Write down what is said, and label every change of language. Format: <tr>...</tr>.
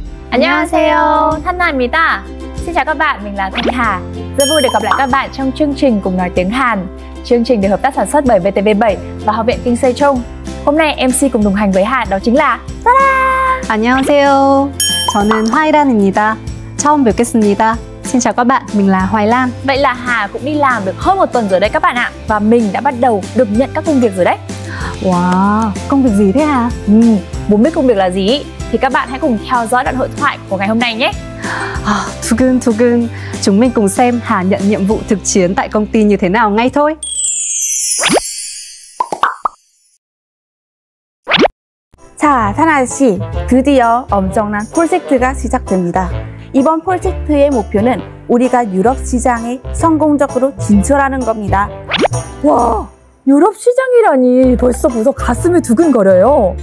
<ko>안녕하세요, Thanh-Hà.</ko> <vi>Xin chào các bạn, mình là Thanh Hà. Rất vui được gặp lại các bạn trong chương trình Cùng Nói Tiếng Hàn. Chương trình được hợp tác sản xuất bởi VTV7 và Học viện Kinh Sejong. Hôm nay MC cùng đồng hành với Hà đó chính là</vi> <ko>안녕하세요. 저는 화이란입니다. 처음 뵙겠습니다.</ko> <vi>Xin chào các bạn, mình là Hoài Lan. Vậy là Hà cũng đi làm được hơn một tuần rồi đấy các bạn ạ. Và mình đã bắt đầu được nhận các công việc rồi đấy. Wow, công việc gì thế Hà? Muốn biết công việc là gì thì các bạn hãy cùng theo dõi đoạn hội thoại của ngày hôm nay nhé.</vi> <ko>두근두근.</ko> <vi>Chúng mình cùng xem Hà nhận nhiệm vụ thực chiến tại công ty như thế nào ngay thôi.</vi> <ko>자, 타나 씨, 드디어 엄청난 프로젝트가 시작됩니다. 이번 프로젝트의 목표는 우리가 유럽 시장에 성공적으로 진출하는 겁니다. 와, 유럽 시장이라니 벌써 가슴이 두근거려요.</ko>